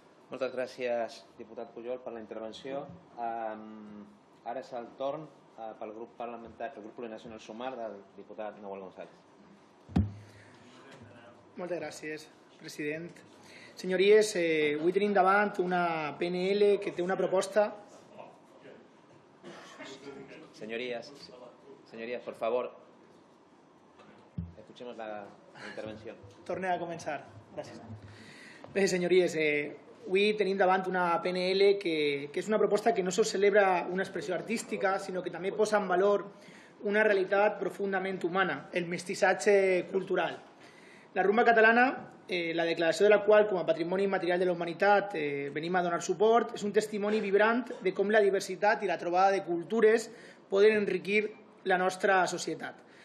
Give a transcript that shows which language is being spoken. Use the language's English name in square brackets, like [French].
[Catalan] Moltes gràcies, diputat Pujol, per la intervenció. Ara és el torn pel grup parlamentari, pel grup plurinacional Sumar, del diputat Nahuel González. Moltes gràcies, president. Senyories, avui tenim davant una PNL que té una proposta... [Spanish] Señorías, por favor, escuchemos la intervención. [Catalan] Tornem a començar. Gràcies. Bé, senyories, avui tenim davant una PNL que és una proposta que no sols celebra una expressió artística, sinó que també posa en valor una realitat profundament humana, el mestissatge cultural. La rumba catalana, la declaració de la qual com a patrimoni immaterial de la humanitat venim a donar suport, és un testimoni vibrant de com la diversitat i la trobada de cultures poden enriquir la nostra societat.